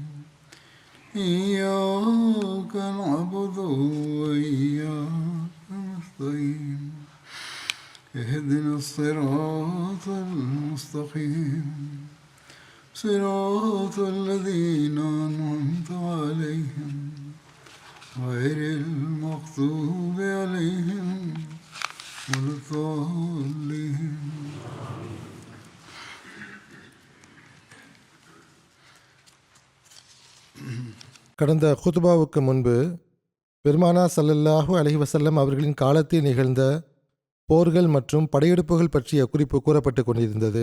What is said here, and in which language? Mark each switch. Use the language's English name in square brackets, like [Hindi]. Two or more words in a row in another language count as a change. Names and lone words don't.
[Arabic] إياك نعبد وإياك نستعين اهدنا الصراط المستقيم صراط الذين أنعمت عليهم غير المغضوب عليهم ولا الضالين. [Tamil] கடந்த குதுபாவுக்கு முன்பு பெருமானா [Arabic] صلى الله عليه وسلم [Tamil] அவர்களின் காலத்தில் நிகழ்ந்த போர்கள் மற்றும் படையெடுப்புகள் பற்றிய குறிப்பு கூறப்பட்டு கொண்டிருந்தது.